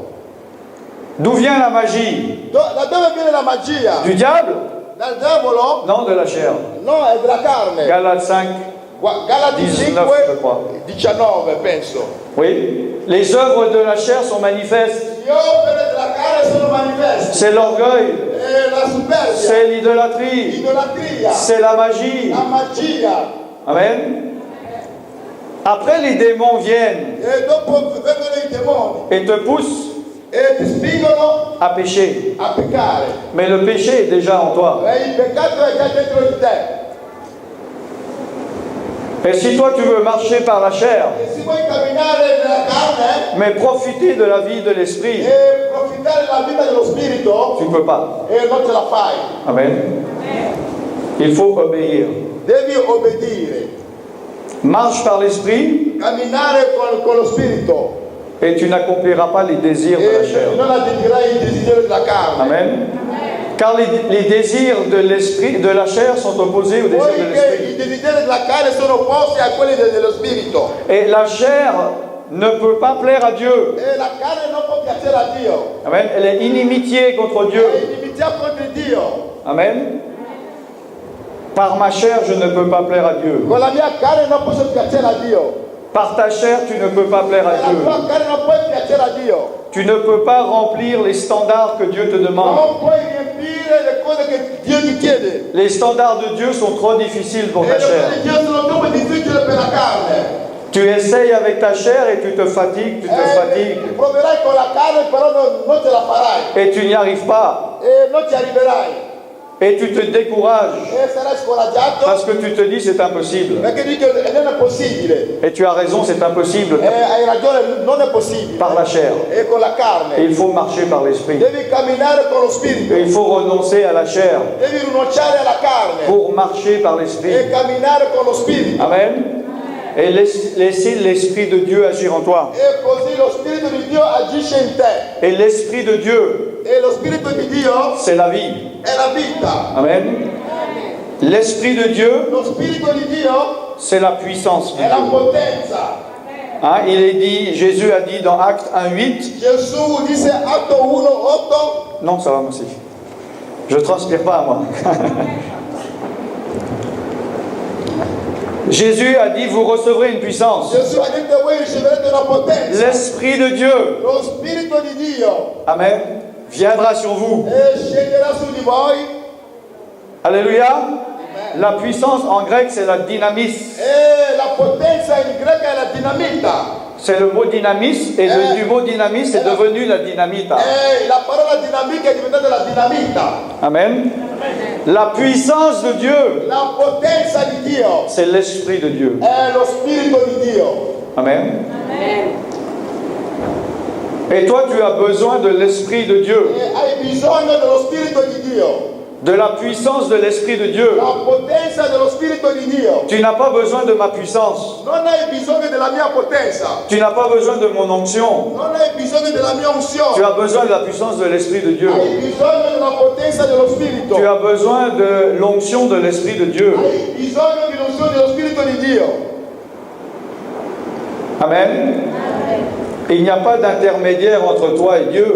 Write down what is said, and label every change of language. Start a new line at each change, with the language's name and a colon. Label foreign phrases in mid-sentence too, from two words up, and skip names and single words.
French: D'où vient la magie?
Italian: Da dove viene la magia?
French: Du diable?
Italian: Dal diavolo?
French: Non, de la chair.
Italian: No, è della carne.
French: Galates 5,
Italian: Galati
French: 19, je 5, crois.
Italian: 19 penso.
French: Oui. Les œuvres de la chair sont manifestes.
Italian: Le opere della carne sono manifeste.
French: C'est l'orgueil,
Italian: La superbia,
French: c'est l'idolâtrie,
Italian: l'idolatria,
French: c'est la magie.
Italian: la magia.
French: Amen. Après, les démons viennent
Italian: E dopo vengono i demoni
French: et te poussent
Italian: e ti spingono
French: à pécher.
Italian: a peccare.
French: Mais le péché est déjà en toi.
Italian: E il peccato è già dentro di te.
French: Et si toi tu veux marcher par la chair,
Italian: E se vuoi camminare nella carne
French: mais profiter de la vie de l'esprit,
Italian: e profittare della vita dello spirito,
French: tu ne peux pas.
Italian: non ce la fai.
French: Amen. Il faut obéir.
Italian: Devi obbedire,
French: Marche par l'esprit
Italian: camminare con lo spirito
French: et tu n'accompliras pas les désirs de la chair.
Italian: e non adempirai il desiderio della carne.
French: Amen. Car les désirs de l'esprit, de la chair sont opposés aux désirs de
Italian: Poiché
French: l'esprit.
Italian: i desideri della carne sono opposti a quelli dello spirito
French: Et la chair ne peut pas plaire à Dieu.
Italian: e la carne non può piacere a Dio.
French: Amen. Elle est inimitié contre
Italian: È
French: Dieu.
Italian: inimicizia contro Dio.
French: Amen. Par ma chair, je ne peux pas plaire à Dieu.
Italian: Con la mia carne non posso piacere a Dio.
French: Par ta chair, tu ne peux pas plaire à
Italian: Con la
French: Dieu.
Italian: tua carne non puoi piacere a Dio.
French: Tu ne peux pas remplir les standards que Dieu te demande.
Italian: Non puoi riempire le cose che Dio ti chiede.
French: Les standards de Dieu sont trop difficiles pour
Italian: E
French: ta
Italian: le cose
French: chair.
Italian: di Dio sono troppo difficili per la carne.
French: Tu essayes avec ta chair et tu te fatigues, tu te fatigues.
Italian: Proverai con la carne, però non ce la farai.
French: Et tu n'y arrives pas.
Italian: E non ci arriverai.
French: Et tu te décourages.
Italian: E sarai scoraggiato
French: Parce que tu te dis c'est impossible.
Italian: perché dici che non è possibile.
French: Et tu as raison, c'est impossible
Italian: E hai ragione, non è possibile.
French: par la chair.
Italian: E con la
French: Et
Italian: carne.
French: il faut marcher par l'esprit.
Italian: Devi camminare con lo spirito.
French: Et il faut renoncer à la chair
Italian: Devi rinunciare alla carne
French: pour marcher par l'esprit.
Italian: e camminare con lo spirito.
French: Amen. Et laisser l'esprit de Dieu agir en toi.
Italian: E così lo spirito di Dio agisce in te.
French: Et l'esprit de Dieu,
Italian: E lo spirito di Dio
French: c'est la vie.
Italian: è la vita.
French: Amen. L'esprit de Dieu,
Italian: Lo spirito di Dio
French: c'est la puissance de
Italian: è la
French: Dieu.
Italian: potenza.
French: Hein, il est dit, Jésus a dit dans Actes 1:8.
Italian: Gesù disse Atto 1:8.
French: Non, ça va, merci. Je ne transpire pas, moi. Jésus a dit, vous recevrez une puissance.
Italian: Gesù ha detto voi riceverete una potenza.
French: L'Esprit de Dieu,
Italian: Lo spirito di Dio
French: Amen, viendra sur vous.
Italian: scenderà su di voi.
French: Alléluia. La puissance en grec, c'est la dynamis.
Italian: E la potenza in greco è la dinamita.
French: C'est le mot dynamis, et du mot dynamis, c'est devenu la dynamite.
Italian: E la parola dinamica è diventata la dinamita.
French: Amen. La puissance de Dieu,
Italian: La potenza di Dio
French: c'est l'Esprit de Dieu.
Italian: è lo spirito di Dio.
French: Amen. Et toi, tu as besoin de l'Esprit de Dieu,
Italian: E hai bisogno dello spirito di Dio.
French: de la puissance de l'Esprit de Dieu.
Italian: La potenza dello spirito di Dio.
French: Tu n'as pas besoin de ma puissance.
Italian: Non hai bisogno della mia potenza.
French: Tu n'as pas besoin de mon onction.
Italian: Non hai bisogno della mia
French: Tu
Italian: unzione.
French: as besoin de la puissance de l'Esprit de Dieu.
Italian: Hai bisogno della potenza dello spirito.
French: Tu as besoin de l'onction de l'Esprit de Dieu.
Italian: Hai bisogno dell'unzione dello spirito di Dio.
French: Amen. Il n'y a pas d'intermédiaire entre toi et Dieu.